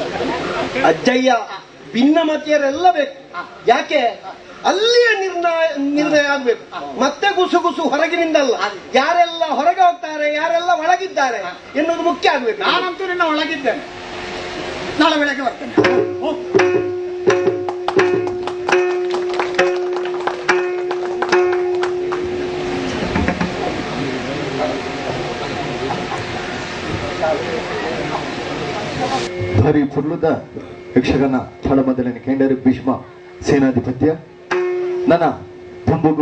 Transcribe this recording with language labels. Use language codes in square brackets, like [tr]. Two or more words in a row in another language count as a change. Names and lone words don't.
[kn] ಅಜ್ಜಯ್ಯ, ಭಿನ್ನಮತಿಯರೆಲ್ಲ ಬೇಕು. ಯಾಕೆ? ಅಲ್ಲಿಯೇ ನಿರ್ಣಯ ಆಗ್ಬೇಕು. ಮತ್ತೆ ಗುಸುಗುಸು ಹೊರಗಿನಿಂದಲ್ಲ. ಯಾರೆಲ್ಲ ಹೊರಗೆ ಹೋಗ್ತಾರೆ, ಯಾರೆಲ್ಲ ಒಳಗಿದ್ದಾರೆ ಎನ್ನುವುದು ಮುಖ್ಯ ಆಗ್ಬೇಕು. ನಾನಂತೂ ನಿನ್ನ ಒಳಗಿದ್ದೇನೆ, ನಾಳೆ ಬೆಳಗ್ಗೆ ಬರ್ತೇನೆ. [tcy] ಭಾರಿ ಪುರ್ಲುದ ಯಕ್ಷಗಾನ ತಾಳಮದ್ದಲೆನ ಕೆಂಡರು ಭೀಷ್ಮ ಸೇನಾಧಿಪತ್ಯ ನನ್ನ ತಂಬುಗು